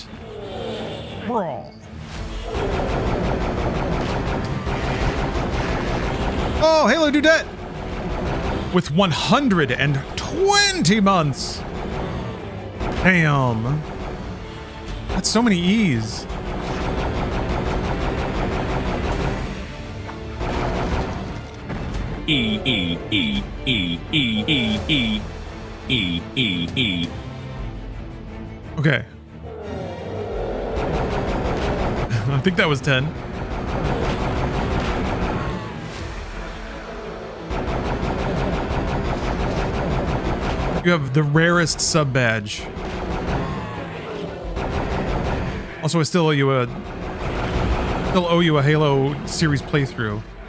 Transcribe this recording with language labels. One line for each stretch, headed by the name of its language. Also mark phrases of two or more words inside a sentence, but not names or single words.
English: Brawl. Oh, Halo Dudette! With 120 months! Damn. That's so many E's. E E E E E E E E E E. Okay. I think that was 10. You have the rarest sub badge. Also, I still owe you a Halo series playthrough.